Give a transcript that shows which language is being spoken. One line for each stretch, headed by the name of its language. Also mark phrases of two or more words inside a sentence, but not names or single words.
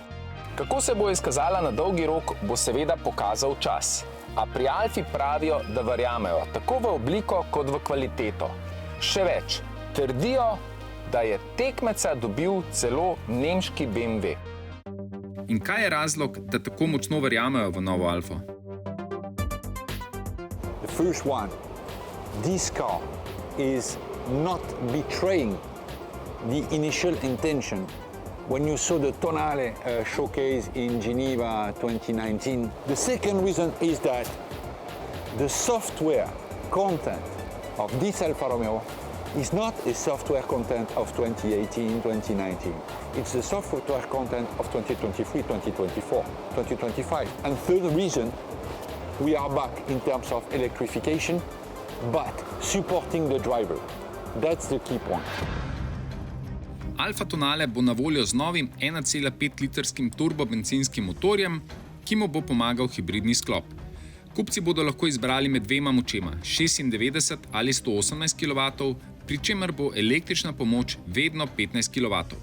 Slovenian: Kako se bo izkazala na dolgi rok, bo seveda pokazal čas. A pri Alfi pravijo, da verjamejo tako v obliko kot v kvaliteto. Še več, trdijo, da je tekmeca dobil celo nemški BMW. In kaj je razlog, da tako močno verjamejo v novo Alfo?
English: The first one. This car is not betraying the initial intention. When you saw the Tonale showcase in Geneva 2019, the second reason is that the software content of this Alfa Romeo is not a software content of 2018, 2019. It's the software content of 2023, 2024, 2025. And third reason, we are back in terms of electrification, but supporting the driver. That's the key point.
Slovenian: Alfa Tonale bo na voljo z novim 1,5-litrskim turbobencinskim motorjem, ki mu bo pomagal hibridni sklop. Kupci bodo lahko izbrali med dvema močema, 96 ali 118 kW, pri čemer bo električna pomoč vedno 15 kW.